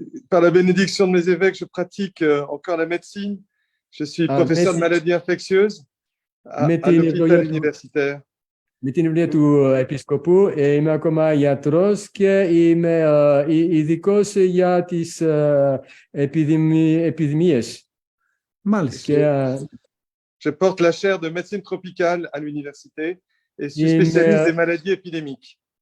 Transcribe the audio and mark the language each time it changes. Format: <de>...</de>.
<fr>Par la bénédiction de mes évêques, je pratique encore la médecine. Je suis professeur de maladies infectieuses à l'hôpital universitaire.</fr> <el>Με την ευλογία του Επισκοπού είμαι ακόμα γιατρός και είμαι ειδικός για τις επιδημίες. Μάλιστα.</el> <fr>Je porte la chaire de médecine tropicale à l'université et suis spécialiste des maladies épidémiques.</fr>